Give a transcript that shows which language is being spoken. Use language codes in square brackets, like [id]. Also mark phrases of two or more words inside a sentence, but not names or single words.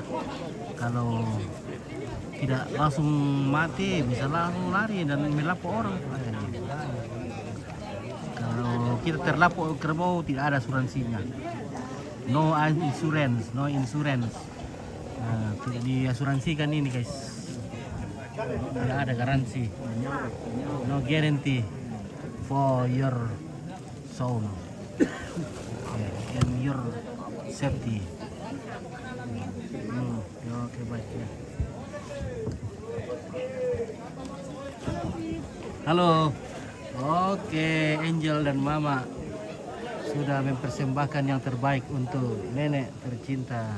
[id] Kalau tidak langsung mati bisa langsung lari dan melapor orang. Kalau kita terlapor kerbau tidak ada asuransinya. [en] No insurance. [id] Tidak diasuransikan ini guys. Tidak ada garansi. [en] No guarantee for your soul and your safety. [id] Oke baik ya. Halo. Oke, Angel dan Mama sudah mempersembahkan yang terbaik untuk nenek tercinta.